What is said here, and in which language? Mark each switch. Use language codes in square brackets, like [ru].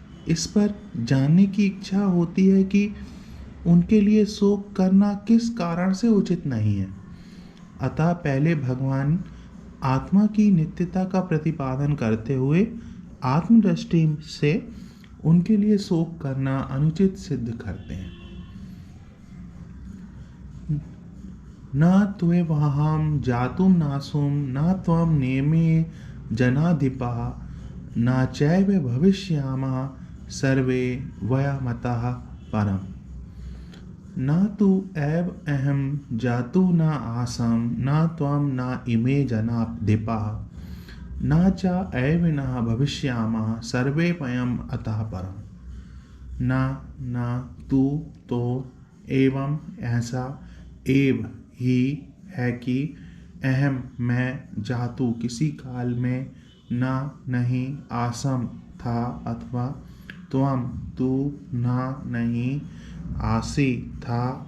[hi] इस पर जानने की इच्छा होती है कि उनके लिए शोक करना किस कारण से उचित नहीं है। अतः पहले भगवान आत्मा की नित्यता का प्रतिपादन करते हुए आत्मदृष्टि से उनके लिए शोक करना अनुचित सिद्ध करते हैं। [sa] न त्वेवहं जातुं नासुं न त्वं नेमे जनाधिपः न चैव भविष्यामः सर्वे वयमतः परम्। न तु एव अहं जातु न आसं न त्वं न इमे जनाधिपः न च एव न भविष्यामः सर्वे वयम् अतः परम्। [hi] न तू तो एवं ऐसा एव ही है कि अहम मैं जातु किसी काल में न नहीं आसम था अथवा त्वम तू न नहीं आसी था